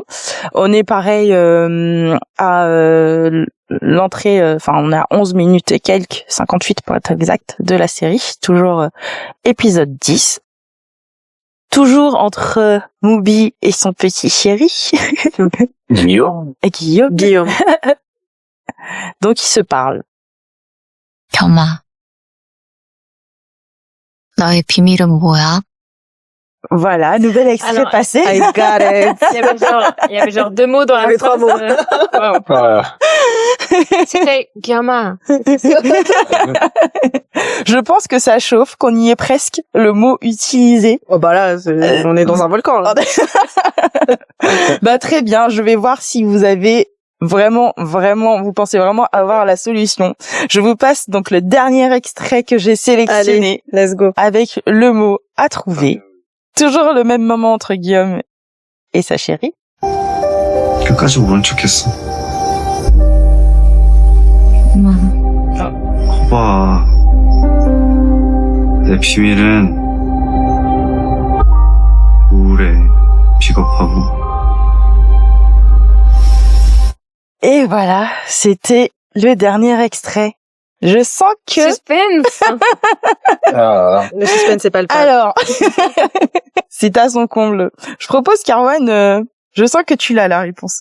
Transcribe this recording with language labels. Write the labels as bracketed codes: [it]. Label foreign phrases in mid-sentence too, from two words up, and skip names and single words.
[fr] On est pareil à l'entrée, on est à 11 minutes et quelques, 58 pour être exact, de la série, toujours épisode 10. Toujours entre Mubi et son petit chéri. Guillaume. Donc ils se parlent. [ko] 겸아, 너의 비밀은 뭐야? [fr] Voilà, nouvel extrait passé. [en] I got it. [fr] Il y avait genre 2 mots dans la phrase. 3 mots. C'était 겸아. Je pense que ça chauffe, qu'on y est presque, le mot utilisé. Oh là, on est dans un volcan là. Très bien, je vais voir si vous avez vraiment, vous pensez vraiment avoir la solution. Je vous passe donc le dernier extrait que j'ai sélectionné. Allez, [en] let's go. [fr] Avec le mot à trouver. Toujours le même moment entre Guillaume et sa chérie. [ko] 끝까지 모른 척했어. 거봐, 내 비밀은 우울해, 비겁하고. [fr] Et voilà, c'était le dernier extrait. Je sens que... Suspense. Le suspense, c'est pas le pas. Alors, c'est à son comble. Je propose qu'Arwan, je sens que tu l'as la réponse.